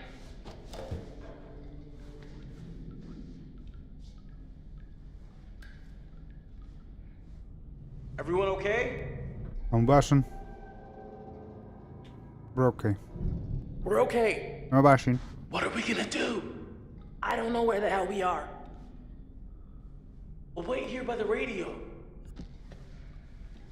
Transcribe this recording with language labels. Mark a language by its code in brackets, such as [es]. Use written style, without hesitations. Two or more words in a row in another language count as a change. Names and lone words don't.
[en] Everyone okay? [ckb] ئەم باشن. [en] We're okay. We're okay. [ckb] ئەمە باشین. [en] What are we gonna do? I don't know where the hell we are. We'll wait here by the radio.